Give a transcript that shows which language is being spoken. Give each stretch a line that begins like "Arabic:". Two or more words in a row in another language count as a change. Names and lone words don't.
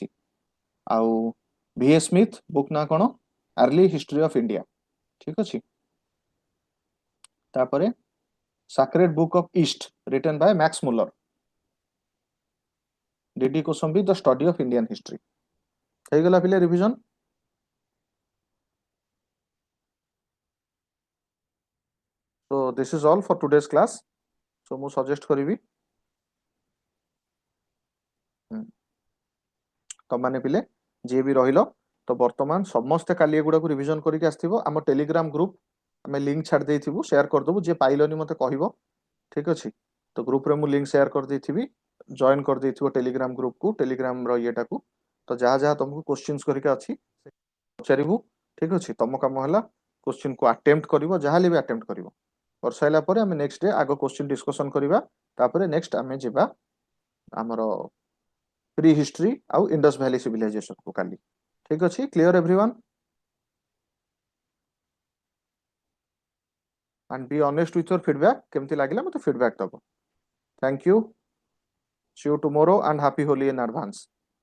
Odia: ଆଉ ଭିଏ ସ୍ମିଥ ବୁକ୍ ନା କଣ? ଆର୍ଲି ହିଷ୍ଟ୍ରି ଅଫ ଇଣ୍ଡିଆ ଠିକ ଅଛି। ତାପରେ ସାକ୍ରେଡ ବୁକ୍ ଅଫ ଇଷ୍ଟ
English: written by
Odia: ମ୍ୟାକ୍ସ ମୁଲର। ଡିଡି କୋସମ୍ବି ଦ ଷ୍ଟଡି ଅଫ ଇଣ୍ଡିଆନ ହିଷ୍ଟ୍ରି। ହେଇଗଲା ପିଲେ ରିଭିଜନ।
English: So this is all for today's class.
Odia: So ମୁଁ ସଜେଷ୍ଟ କରିବି ତମାନେ ପିଲେ ଯିଏ ବି ରହିଲ ତ ବର୍ତ୍ତମାନ ସମସ୍ତେ କାଲି ଏଗୁଡାକୁ ରିଭିଜନ କରିକି ଆସିଥିବ। ଆମ ଟେଲିଗ୍ରାମ ଗ୍ରୁପ ଆମେ ଲିଙ୍କ ଛାଡି ଦେଇଥିବୁ ସେୟାର କରିଦେବୁ। ଯିଏ ପାଇଲନି ମତେ କହିବ ଠିକ ଅଛି। ତ ଗ୍ରୁପରେ ମୁଁ ଲିଙ୍କ ସେୟାର କରିଦେଇଥିବି। ଜଏନ କରିଦେଇଥିବ ଟେଲିଗ୍ରାମ ଗ୍ରୁପକୁ ଟେଲିଗ୍ରାମର ଇଏଟାକୁ। ତ ଯାହା ଯାହା ତମକୁ କ୍ୱେଶ୍ଚିନ୍ସ କରିକି ଅଛି ପଚାରିବୁ ଠିକ ଅଛି। ତମ କାମ ହେଲା କ୍ୱେଶ୍ଚିନ୍କୁ ଆଟେମ୍ପ୍ଟ କରିବ ଯାହାହେଲେ ବି ଆଟେମ୍ପ୍ଟ କରିବ। କରିସାରିଲା ପରେ ଆମେ
English: next day
Odia: ଆଗ କ୍ୱେଶ୍ଚିନ୍ ଡିସ୍କସନ କରିବା। ତାପରେ ନେକ୍ସଟ ଆମେ ଯିବା ଆମର
English: pre history
Odia: ଆଉ ଇଣ୍ଡସ୍ ଭ୍ୟାଲି ସିଭିଲାଇଜେସନ କୁ କାଲି ଠିକ ଅଛି।
English: clear everyone and be honest with your feedback
Odia: କେମିତି ଲାଗିଲା ମତେ ଫିଡବ୍ୟାକ ଦବ।
English: Thank you. See you tomorrow and happy Holi in advance.